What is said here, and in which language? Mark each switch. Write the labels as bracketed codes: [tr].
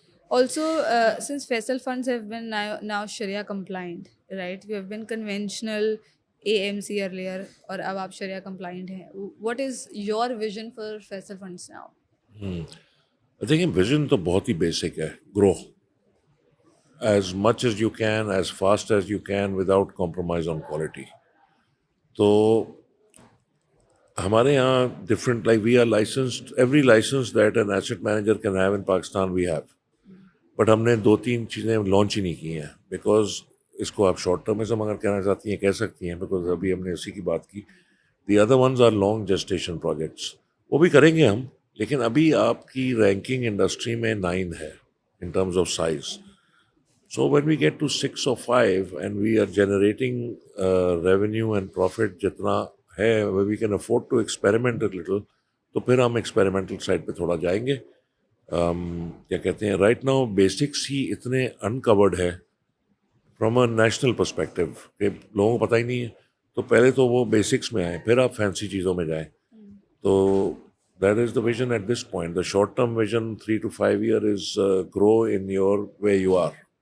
[en] Also, since Faisal funds have been now Sharia compliant, right? You have been conventional AMC earlier, [ur] اور اب آپ [en] Sharia compliant ہیں. What is your vision for Faisal funds now? [ur] دیکھیں vision تو بہت ہی basic ہے. [en] Grow as much as you can, as fast as you can, without compromise on quality. [ur] تو ہمارے یہاں different [en] Like we are licensed, every licence that an asset manager can have in Pakistan we have. [ur] But ہم نے 2-3 چیزیں launch ہی نہیں کی ہیں، because اس کو آپ شارٹ ٹرمزم اگر کہنا چاہتی ہیں کہہ سکتی ہیں، بیکاز ابھی ہم نے اسی کی بات کی. [en] the other ones are long gestation projects, [ur] وہ بھی کریں گے ہم. لیکن ابھی آپ کی رینکنگ انڈسٹری میں 9 ہے in terms of size. [en] so when we get to 6 or 5 and we are generating revenue and profit جتنا ہے، we can afford to experiment a little, [ur] تو پھر ہم ایکسپیریمنٹل سائڈ پہ تھوڑا جائیں گے. کیا کہتے ہیں، [en] right now [ur] بیسکس ہی اتنے انکورڈ ہے فرام اے نیشنل پرسپیکٹو کہ لوگوں کو پتہ ہی نہیں ہے. تو پہلے تو وہ بیسکس میں آئیں، پھر آپ فینسی چیزوں میں جائیں. [en] تو that is the vision at this point. The short term vision 3 to 5 year is grow in your way you are.